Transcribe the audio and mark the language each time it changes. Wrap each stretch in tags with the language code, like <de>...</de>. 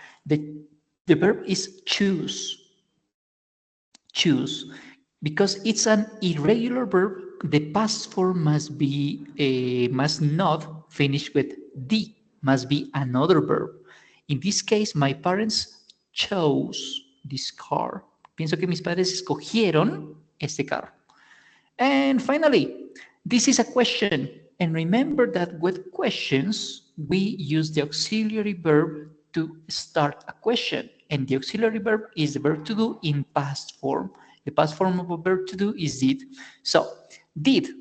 <en>The verb is choose. Choose. Because it's an irregular verb, the past form must not finish with D, must be another verb. In this case, my parents chose this car.</en> <es>Pienso que mis padres escogieron este carro.</es> <en>And finally, this is a question. And remember that with questions, we use the auxiliary verb to start a question. And the auxiliary verb is the verb to do in past form. The past form of a verb to do is did. So, did.</en>